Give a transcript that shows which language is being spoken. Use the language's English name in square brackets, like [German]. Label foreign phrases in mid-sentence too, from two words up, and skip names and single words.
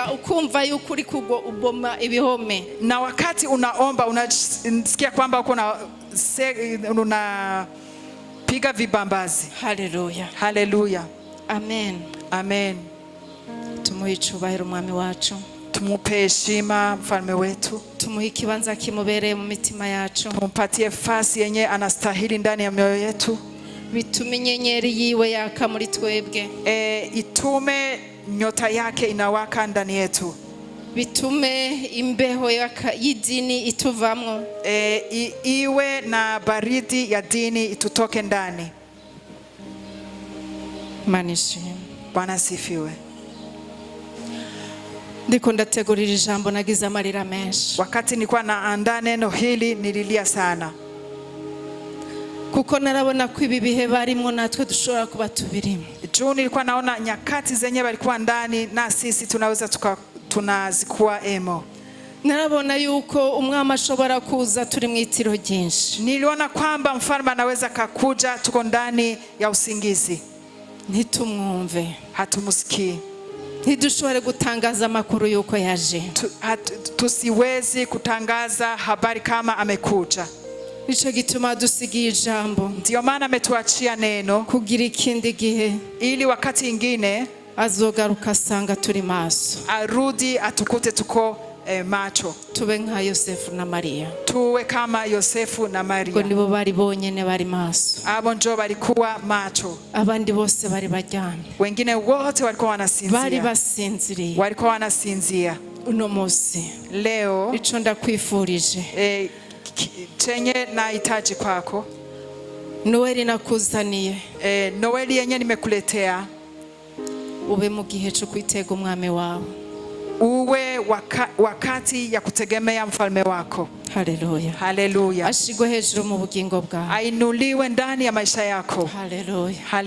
[Rundi] Ukumva yuko uri kugwa uboma ibihome. [Swahili] Na wakati unaomba unasikia kwamba uko unapiga vibambazi. Haleluya. Haleluya. Amen. Amen. [Rundi] Tumuhe icubahiro umwami wacu, [Swahili] Tumupe heshima mfalme wetu. [Rundi] tumuhe ikibanza kimubereye mu mitima yacu, [Swahili] Tumpatie fasi yenye anastahili ndani ya mioyo yetu. [Rundi] bitume inyenyeri yiwe yaka muri twebwe, [Swahili] Itume nyota yake inawaka ndani yetu. [Rundi] bitume imbeho y'idini ituvamwo, [Swahili] Iwe na baridi ya dini itutoke ndani. [Rundi] manishimwe. [Swahili] Bwana asifiwe. [Rundi] Ndiko ndategurira ijambo nagize amarira menshi, [Swahili] Wakati nilikuwa naandaa neno hili nililia sana, [Rundi] kuko narabona ko ibi bihe barimwo natwe dushobora kuba tubirimo. [Swahili] Juu nilikuwa naona nyakati zenye walikuwa ndani na sisi tunaweza tunazikuwa emo. [Rundi] Narabona yuko umwami ashobora kuza turi mu itiro ryinshi. [Swahili] Niliona kwamba mfalme anaweza kakuja tuko ndani ya usingizi. [Rundi] Ntitumwumve, [Swahili] hatumusikii. [Rundi] ntidushobore gutangaza amakuru yuko yaje. [Swahili] Tusiwezi kutangaza habari kama amekuja. [Rundi] Nico gituma dusigiye ijambo. [Swahili] Ndio maana ametuachia neno [Rundi] kugira ikindi gihe, [Swahili] ili wakati ingine [Rundi] azogaruka asanga turi maso, [Swahili] arudi atukute tuko macho. [Rundi] Tube nka Yosefu na Maria. [Swahili] Tuwe kama Yosefu na Maria. [Rundi] Ngo nibo bari bonyene bari maso. [Swahili] Abo njo balikuwa macho. [Rundi] Abandi bose bari baryamye. [Swahili] Wengine wote walikuwa wanasinzia. [Rundi] Bari basinziriye. [Swahili] Walikuwa wanasinzia. [Rundi] Uno munsi [Swahili] leo [Rundi] ico ndakwifurije, [Swahili] chenye nahitaji kwako, [Rundi] Noeli nakuzaniye, [Swahili] Noeli yenye nimekuletea, [Rundi] ube mu gihe cyo kwitega umwami wawe, [Swahili] uwe wakati ya kutegemea mfalme wako. Haleluya, haleluya. [Rundi] Ashigwe hejuru mu bugingo bwawe, [Swahili] ainuliwe ndani ya maisha yako. Haleluya.